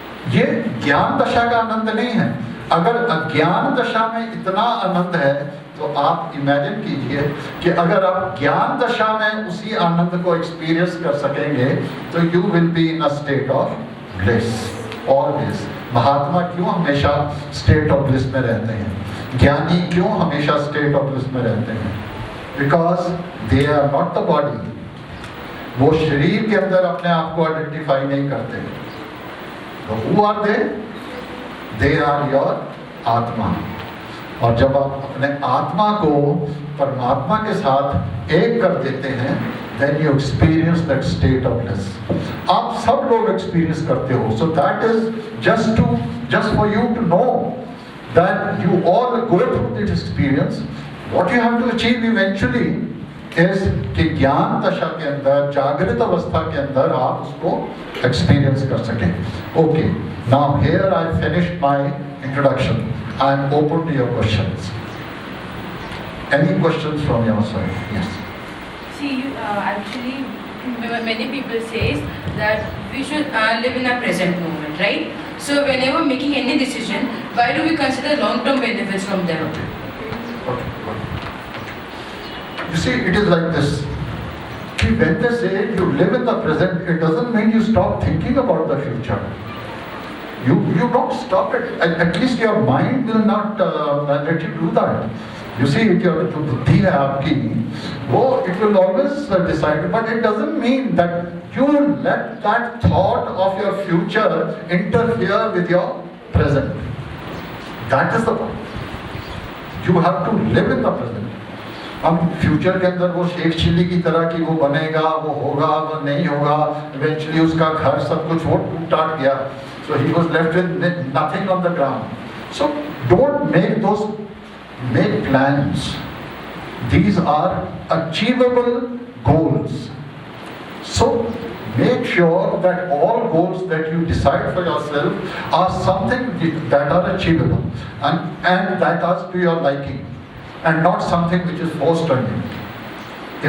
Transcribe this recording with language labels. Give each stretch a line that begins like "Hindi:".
Hindi: ये ज्ञान दशा का आनंद नहीं है. अगर अज्ञान दशा में इतना आनंद है तो आप इमेजिन कीजिए कि अगर आप ज्ञान दशा में उसी आनंद को एक्सपीरियंस कर सकेंगे तो
English: You will be in a state of bliss always.
Hindi: महात्मा क्यों हमेशा स्टेट ऑफ ब्लिस में रहते हैं? ज्ञानी क्यों हमेशा स्टेट ऑफ ब्लिस में रहते हैं?
English: Because they are not the body.
Hindi: वो शरीर के अंदर अपने आप को आइडेंटिफाई नहीं करते.
English: Who are they? They are your atma.
Hindi: और जब आप अपने आत्मा को परमात्मा के साथ एक कर देते हैं,
English: then you experience that state of bliss.
Hindi: आप सब लोग एक्सपीरियंस करते हो.
English: So that is just for you to know that you all go through this experience. What you have to achieve eventually is
Hindi: कि ज्ञान दशा के अंदर, जागृत अवस्था के अंदर आप उसको एक्सपीरियंस कर सकें.
English: Okay, now here I finished my introduction. I am open to your questions. Any questions from your side? Yes. See, actually, many people says that we should live in a present moment, right? So whenever making any decision, why do we consider long-term benefits from them? Okay. You see, it is like this. When they say you live in the present, it doesn't mean you stop thinking about the future. You don't stop it. At least your mind will not let you do that. You see,
Hindi: जो बुद्धि है आपकी, वो
English: it will always decide. But it doesn't mean that you let that thought of your future interfere with your present. That is the point. You have to live in the present.
Hindi: अब future के अंदर वो Sheikh chilli की तरह की वो बनेगा, वो होगा, वो नहीं होगा, इवेंचुअली उसका घर सब कुछ वो टूट टाट गया,
English: so he was left with nothing on the ground. So don't make plans. These are achievable goals. So make sure that all goals that you decide for yourself are something that are achievable and that are to your liking, and not something which is forced on you.